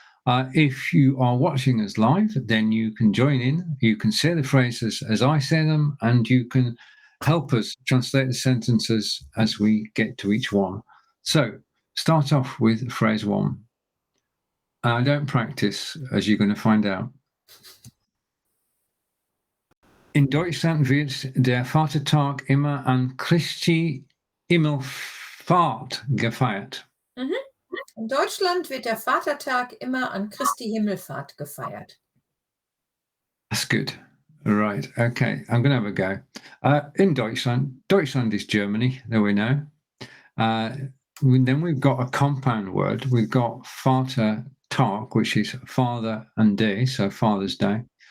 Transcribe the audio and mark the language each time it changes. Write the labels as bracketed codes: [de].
[en] If you are watching us live, then you can join in. You can say the phrases as I say them, and you can help us translate the sentences as we get to each one. So, start off with phrase 1. I don't practice, as you're going to find out. [de] In Deutschland wird der Vatertag immer an Christi Himmelfahrt gefeiert. In Deutschland wird der Vatertag immer an Christi Himmelfahrt gefeiert. [en] That's good. Right. Okay. I'm going to have a go. [de] In Deutschland [en] is Germany, there we know. Then we've got a compound word. We've got Vatertag, which is father and day, so Father's Day.